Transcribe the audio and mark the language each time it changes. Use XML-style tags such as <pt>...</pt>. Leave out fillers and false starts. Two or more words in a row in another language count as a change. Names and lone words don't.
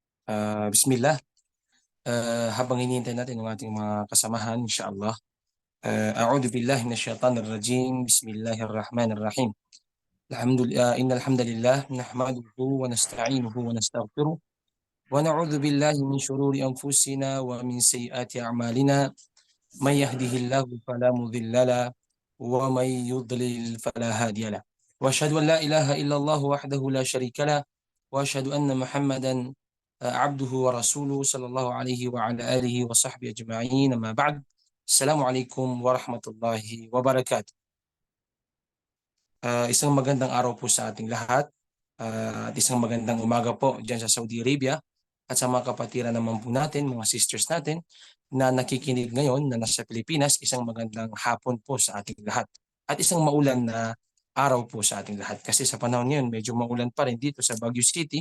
<tl>Bismillah. Habang hinihintay natin ang ating mga kasamahan, insyaAllah.</tl> <ar>أعوذ بالله من الشيطان الرجيم. بسم الله الرحمن الرحيم. إن الحمد لله نحمده ونستعينه ونستغفره ونعوذ بالله من شرور أنفسنا ومن سيئات أعمالنا. من يهده الله فلا مضل له ومن يضلل فلا هادي له. وأشهد أن لا إله إلا الله وحده لا شريك له وأشهد أن محمدا عبده ورسوله صلى الله عليه وعلى آله وصحبه أجمعين. أما بعد. السلام عليكم ورحمة الله وبركاته.</ar> <tl>Isang magandang araw po sa ating lahat at isang magandang umaga po dyan sa Saudi Arabia at sa mga kapatiran naman po natin, mga sisters natin na nakikinig ngayon na nasa Pilipinas. Isang magandang hapon po sa ating lahat at isang maulan na araw po sa ating lahat kasi sa panahon ngayon medyo maulan pa rin dito sa Baguio City.</tl>